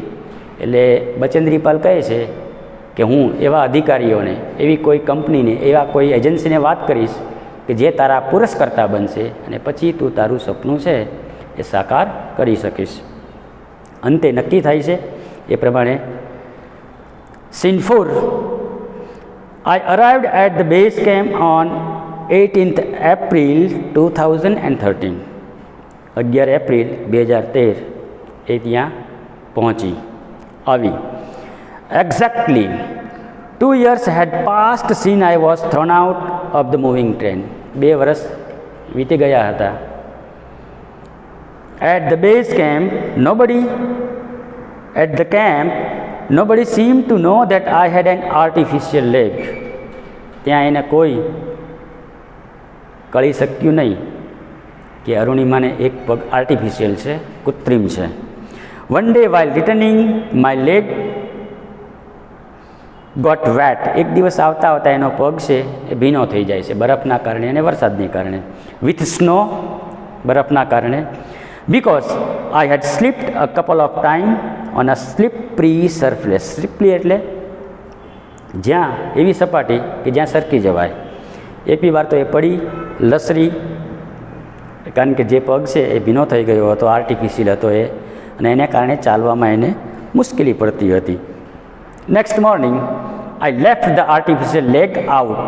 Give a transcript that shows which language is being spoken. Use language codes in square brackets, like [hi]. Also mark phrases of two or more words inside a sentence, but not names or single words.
[gu] એટલે બચેન્દ્રીપાલ કહે છે કે હું એવા અધિકારીઓને, એવી કોઈ કંપનીને, એવા કોઈ એજન્સીને વાત કરીશ કે જે તારા પુરસ્કર્તા બનશે અને પછી તું તારું સપનું છે એ સાકાર કરી શકીશ. અંતે નક્કી થાય છે એ પ્રમાણે. સીન 4. [en] I arrived at the base camp on 18th April 2013. [gu] 11 એપ્રિલ 2013 એ ત્યાં પહોંચી આવી. [en] Exactly 2 years had passed since I was thrown out of the moving train. [gu] 2 વર્ષ વીતી ગયા હતા. [en] At the base camp, nobody seemed to know that I had an artificial leg. [gu] ત્યાં એને કોઈ કળી શક્યું નહીં કે અરુણિમાને એક પગ આર્ટિફિશિયલ છે, કૃત્રિમ છે. [en] One day while returning, my leg got wet. [gu] એક દિવસ આવતા આવતા એનો પગ છે એ ભીનો થઈ જાય છે બરફના કારણે અને વરસાદને કારણે. [en] With snow, [gu] બરફના કારણે. [en] Because I had slipped a couple of times on a slippery surface. [gu] Slippery એટલે જ્યાં એવી સપાટી કે જ્યાં સરકી જવાય. એકવી વાર તો એ પડી, લસરી, કારણ કે જે પગ છે એ ભીનો થઈ ગયો હતો, આર્ટિફિશિયલ હતો એ, અને એને કારણે ચાલવામાં એને મુશ્કેલી પડતી હતી. [en] Next morning I left the artificial leg out.